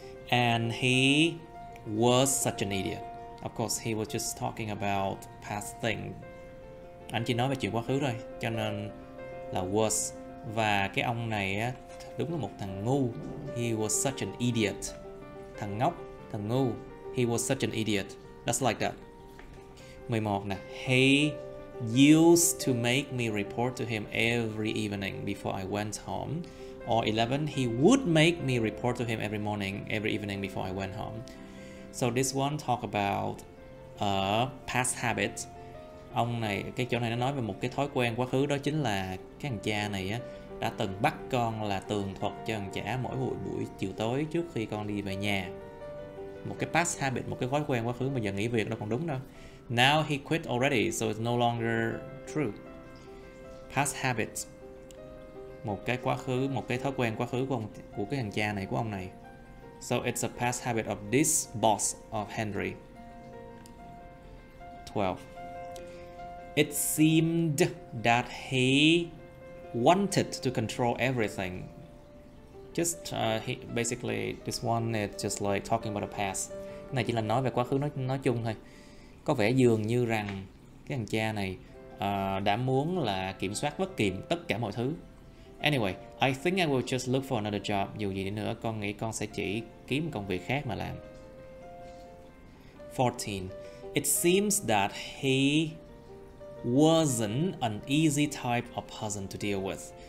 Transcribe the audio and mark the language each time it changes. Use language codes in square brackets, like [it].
[en] And he was such an idiot. Of course, he was just talking about past thing. [vi] Anh chỉ nói về chuyện quá khứ thôi, cho nên là was. Và cái ông này á, đúng là một thằng ngu. [en] He was such an idiot. [vi] Thằng ngốc, thằng ngu. [en] He was such an idiot. That's like that. 11 nè. He used to make me report to him every evening before I went home. Or 11, he would make me report to him every morning, every evening before I went home. So this one talk about a past habit. [vi] Ông này, cái chỗ này nó nói về một cái thói quen quá khứ, đó chính là cái thằng cha này á, đã từng bắt con là tường thuật cho thằng chả mỗi buổi chiều tối trước khi con đi về nhà. Một cái past habit, một cái thói quen quá khứ mà giờ nghỉ việc đâu còn đúng đâu. [en] Now he quit already, so it's no longer true. Past habit. [vi] Một cái quá khứ, một cái thói quen quá khứ của cái thằng cha này, của ông này. [en] So it's a past habit of this boss of Henry. 12. It seemed that he wanted to control everything. Just basically this one is just like talking about the past. [vi] Cái này chỉ là nói về quá khứ nói chung thôi. Có vẻ dường như rằng cái thằng cha này đã muốn là kiểm soát bất kỳ tất cả mọi thứ. [en] Anyway, I think I will just look for another job. [vi] Dù gì đi nữa, con nghĩ con sẽ chỉ kiếm một công việc khác mà làm. [en] 14. It seems that he wasn't an easy type of person to deal with.